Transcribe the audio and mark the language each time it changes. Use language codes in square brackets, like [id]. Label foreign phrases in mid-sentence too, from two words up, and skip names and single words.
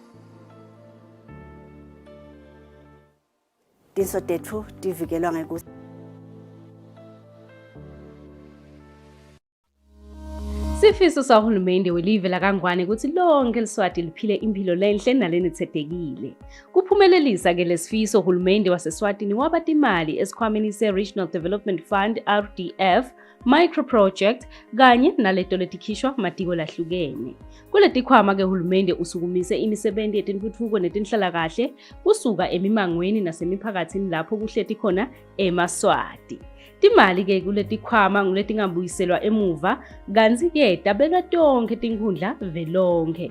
[ss] Tiso tethu tivikelwa ngekuthi Sifiso sahulumende welive laKangwane ukuthi lonke eLeswati liphile impilo lenhle nalenethedekile. Kuphumelelisa ke lesifiso uhulumende waseSwatini wabata imali esikhwameni se-Regional Development Fund RDF [en] micro project [ss] kanye naleto letikhishwa matiko lahlukene. Kuleti khwama ke uhulumende usukumise imisebenzi yetintfutfuko netinhlalakahle kusuka emimangweni nasemiphakathini lapho kuhleti khona eMaswati. Timali ke kuleti khwama nguletingabuyiselwa emuva kanti ke tabelwa tonke tinkhundla velonke.